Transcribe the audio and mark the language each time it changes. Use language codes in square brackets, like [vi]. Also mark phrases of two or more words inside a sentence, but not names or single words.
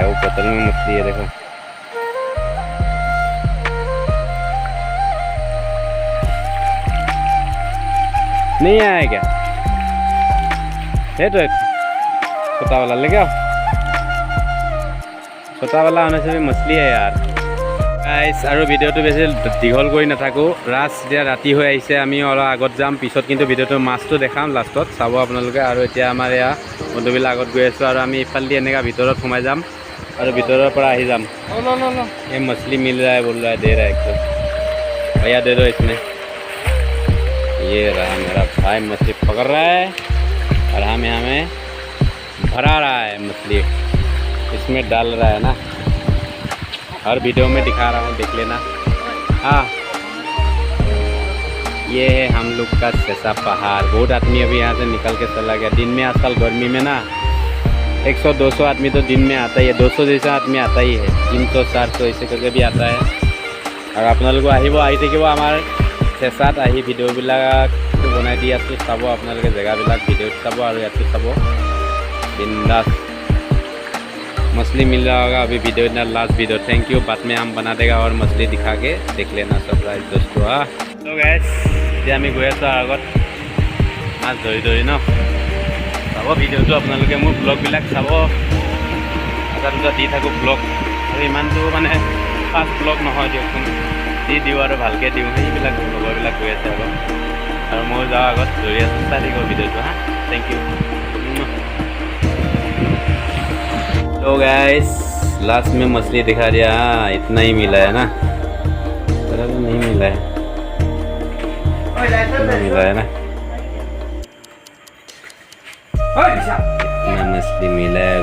[hi] वो बोतल में मछली है देखो। नहीं आया क्या? है तो एक छोटा वाला ले आओ। छोटा वाला होने से भी मछली है यार। [as] गाइस আৰু ভিডিঅ'টো বেছি দীঘল কৰি নাথাকোঁ। এতিয়া ৰাতি হৈ আহিছে, আমি অলপ আগত যাম পিছত, কিন্তু ভিডিঅ'টো মাছটো দেখাম লাষ্টত, চাব আপোনালোকে। আৰু এতিয়া আমাৰ এয়া বন্ধুবিলাক আগত গৈ আছোঁ আৰু আমি ইফালেদি এনেকৈ ভিতৰত সোমাই যাম আৰু ভিতৰৰ পৰা আহি যাম। [hi] এই मछली मिल रहा है, बोल रहा है, दे रहा है एकदम। भैया दे दो इसमें। ये रहा मेरा भाई मछली पकड़ रहा है और हम यहाँ में भरा रहा है मछली, इसमें डाल रहा है ना। हर वीडियो में दिखा रहा हूँ, देख लेना। हाँ ये है हम लोग का सेसा पहाड़। बहुत आदमी अभी यहाँ से निकल के चला गया। दिन में आजकल गर्मी में ना 100-200 आदमी तो दिन में आता ही है। 200 जैसा आदमी आता ही है, 300-400 ऐसे करके भी आता है। [as] और আপোনালোকে আহিব, আহি থাকিব আমাৰ চেঁচাত আহি ভিডিঅ'বিলাকটো বনাই দি আছোঁ, চাব আপোনালোকে জেগাবিলাক, ভিডিঅ'ত চাব আৰু ইয়াতো চাব बिंदास। [hi] मछली मिल रहा होगा अभी वीडियो इतना [en] last video. thank you. [hi] बाद में हम बना देगा और मछली दिखा के देख लेना सरप्राइज दोस्तों। हाँ तो [as] गाइस এতিয়া আমি গৈ আছোঁ আগত মাছ ধৰি ন। চাব ভিডিঅ'টো আপোনালোকে, মোৰ ব্লগবিলাক চাব। এটা দুটা দি থাকোঁ ব্লগ, আৰু ইমানটো মানে [en] fast blog [as] নহয় দিয়কচোন, দি দিওঁ আৰু ভালকৈ দিওঁ। সেইবিলাক লগৰবিলাক গৈ আছে আগত আৰু মই যাওঁ আগত ধৰি আছোঁ। চাই থাকিব ভিডিঅ'টো। हाँ [en] thank you. [hi] तो गाइस लास्ट में मछली दिखा दिया। हाँ इतना ही मिला है ना, ज़्यादा तो नहीं मिला है, इतना मिला है ना, इतना मछली मिला है।